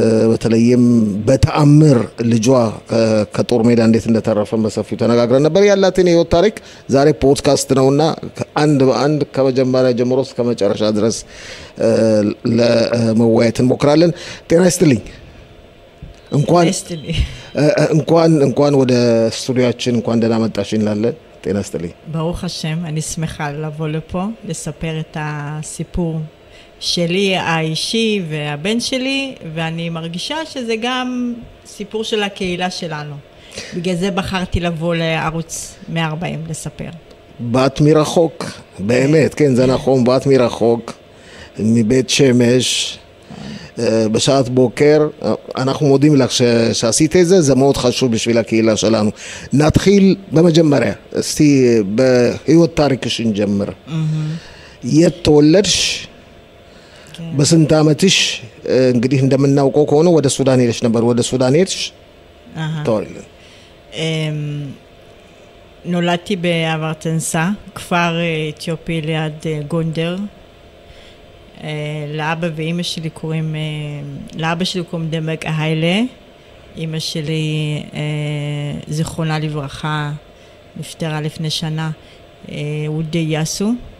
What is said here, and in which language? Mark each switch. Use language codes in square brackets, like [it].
[am] በተለይም በተአምር ልጇ ከጦር ሜዳ እንዴት እንደተረፈ በሰፊው ተነጋግረን ነበር። ያላትን የህይወት ታሪክ ዛሬ ፖድካስት ነውና አንድ በአንድ ከመጀመሪያ ጀምሮ እስከ መጨረሻ ድረስ ለመወያየት እንሞክራለን። ጤና ይስጥልኝ። እንኳን ወደ ስቱዲዮአችን እንኳን ደህና መጣሽ እንላለን። ጤና ይስጥልኝ። [he] ברוך השם, אני שמחה לבוא לפה לספר את הסיפור שלי האישי והבן שלי, ואני מרגישה שזה גם סיפור של הקהילה שלנו. בגלל זה בחרתי לבוא לערוץ 140 לספר. באת מרחוק, באמת, כן, זה נכון, באת מרחוק, מבית שמש, בשעת בוקר. אנחנו מודים לך שעשית את זה, זה מאוד חשוב בשביל הקהילה שלנו. נתחיל במג'מריה, [am] እስቲ በህይወት ታሪክሽ እንጀምር። የት ተወለድሽ? በስንት ዓመትሽ? እንግዲህ እንደምናውቀው ከሆነ ወደ ሱዳን ሄደሽ ነበር። ወደ ሱዳን ሄድሽ? ተወልደሽ? [he] נולדתי באברטנסה, כפר אתיופי ליד גונדר. לאבא ואמא שלי קוראים, לאבא שלי קוראים דמק אהיילה. אמא שלי, זיכרונה לברכה, נפטרה לפני שנה, וודי יאסו.